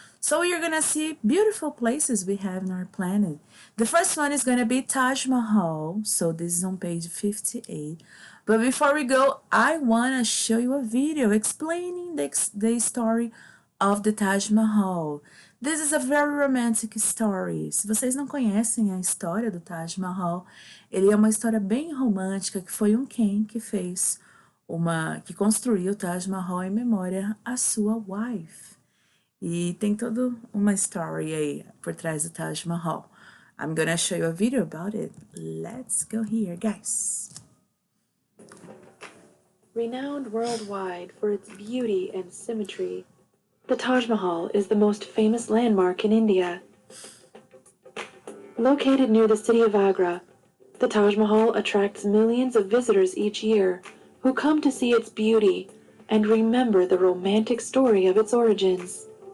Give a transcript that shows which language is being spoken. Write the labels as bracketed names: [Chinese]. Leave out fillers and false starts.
[English] So you're gonna see beautiful places we have in our planet. The first one is gonna be Taj Mahal. So this is on page 58. But before we go, I wanna show you a video explaining the story of the Taj Mahal. This is a very romantic story. [Portuguese] Se vocês não conhecem a história do Taj Mahal, ele é uma história bem romântica que foi um Ken que fez que construiu o Taj Mahal em memória à sua wife. E tem toda uma story aí por trás do Taj Mahal. [English] I'm gonna show you a video about it. Let's go here, guys. Renowned worldwide for its beauty and symmetry, the Taj Mahal is the most famous landmark in India. Located near the city of Agra, the Taj Mahal attracts millions of visitors each year who come to see its beauty and remember the romantic story of its origins.